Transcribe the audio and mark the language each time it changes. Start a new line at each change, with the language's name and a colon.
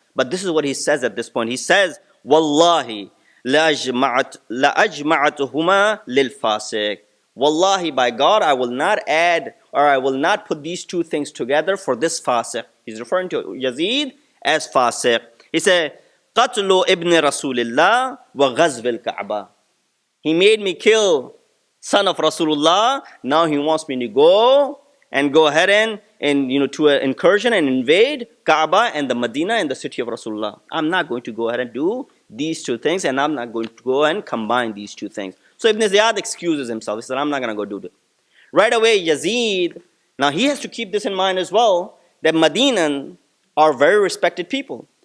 English: But this is what he says at this point. He says, Wallahi,
Arabic: لَأَجْمَعَتُهُمَا لِلْفَاسِقِ.
English: Wallahi, by God, I will not add, or I will not put these two things together for this fasiq. He's referring to Yazid as fasiq. He said,
Arabic: قَتْلُ إِبْنِ رَسُولِ اللَّهِ وَغَزْوِ الْكَعْبَةِ.
English: He made me kill son of Rasulullah. Now he wants me to go ahead and to an incursion and invade Kaaba and the Medina and the city of Rasulullah. I'm not going to go ahead and do these two things, and I'm not going to go and combine these two things. So Ibn Ziyad excuses himself. He said, I'm not going to go do that. Right away, Yazid, now he has to keep this in mind as well, that Medinan are very respected people.